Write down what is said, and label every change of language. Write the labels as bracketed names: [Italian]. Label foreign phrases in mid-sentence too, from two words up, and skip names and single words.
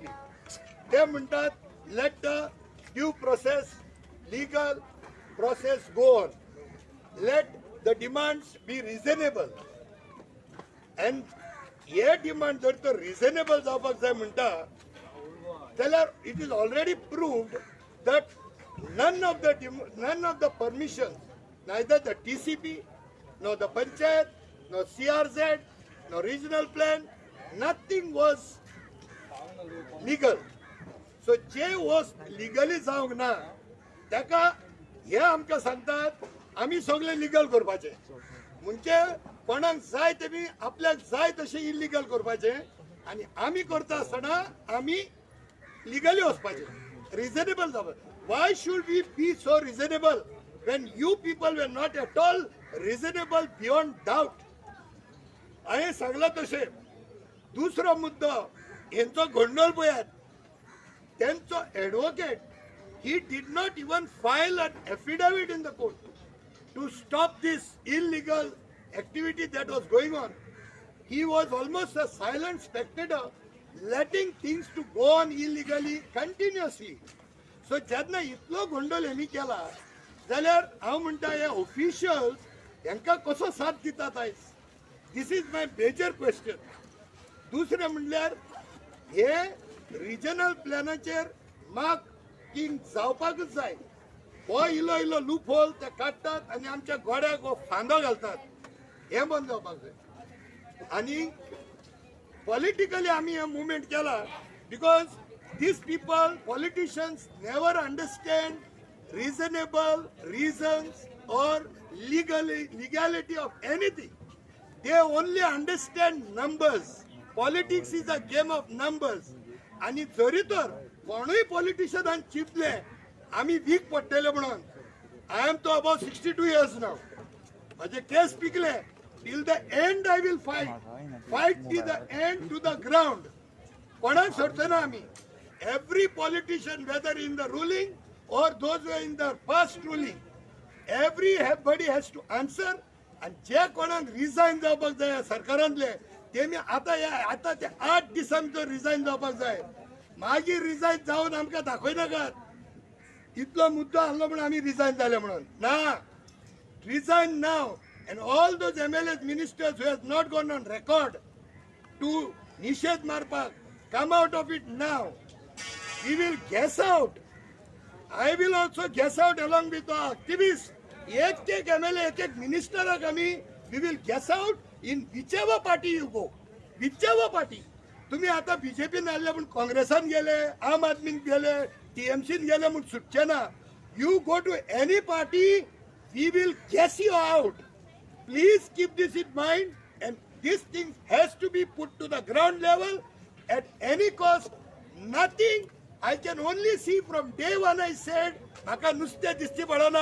[Konkani] ते म्हणटात [English] let the due process legal process go on, let the demands be reasonable. एंड [Konkani] हे डिमांड जर तर रिजनेबल जावपाक जाय म्हणटा जाल्यार [English] it is already proved that none of the permissions, neither the TCP, nor the Panchayat, nor CRZ, nor regional plan, nothing was legal. [Konkani] So जे [English] was legally [Konkani] जावंक ना ताका हे आमकां सांगतात आमी सगळे लिगल करपाचे, म्हणजे कोणाक जाय तेमी आपल्याक जाय तशें इल्लीगल करपाचे आनी आमी करता आसतना आमी लिगली वचपाचे. [English] Reasonable. Why should we be so reasonable when you people were not at all reasonable beyond doubt? [Konkani] हांवें सांगला तशें दुसरो मुद्दो हेंचो गोंडोल पळयात. तेंचो एडवोकेट [English] he did not even file an affidavit in the court to stop this illegal activity that was going on. He was almost a silent spectator, letting things to go on illegally continuously. [Konkani] So जेन्ना इतलो गोंडोल हेमी केला जाल्यार हांव म्हणटा हे ऑफिशियल्स हांकां कसो साथ दितात आयज. [English] this is my major question. [Konkani] दुसरें म्हणल्यार हे रिजनल प्लॅनाचेर मार्किंग जावपाकच जाय. हो इलो इलो लूप होल ते काडटात आनी आमच्या गोड्याक हो फांदो घालतात. हे बंद जावपाक जाय. आनी politically आम्ही हे मूवमेंट केला [English] because these people, politicians never understand reasonable reasons or legality of anything. They only understand numbers. Politics is a game of numbers. [Konkani] आणि जरी तर कोणूय पॉलिटिशियनान चिंतले आम्ही वीक पडटले म्हणून, [English] I am to about 62 years now. [Marathi] माझे केस पिकले. [English] Till the end I will fight till the end to the ground. [Konkani] कोणाक सोडचना आमी. [English] Every politician, whether in the ruling or those who are in the past ruling, everybody has to answer. [Konkani] And जे कोणाक रिजाइन जावपाक जाय सरकारांतले तेमी आता ते 8 दिसांचो रिजाइन जावपाक जाय. मागीर रिजाइन जावन आमकां दाखयनाकात इतलो मुद्दो आहलो म्हणून आमी रिजाइन जाले म्हणून. ना, [English] resign now. And all those MLAs, ministers who has not gone on record to Nishad Marpak, come out of it now. We will guess out. I will also guess out along with the activists. एक MLA, एक minister we will guess out in whichever party you go. Whichever party. [Konkani] तुम्ही आता बीजेपी नाल्ले म्हणून काँग्रेसान गेले, आम आदमीन गेले, TMC गेले म्हणून सुटचे ना. [English] You go to any party, we will guess you out. Please keep this in mind, and this thing has to be put to the ground level at any cost. Nothing. I can only see from day one. I said, [Konkani] "Maka nuste disti padana."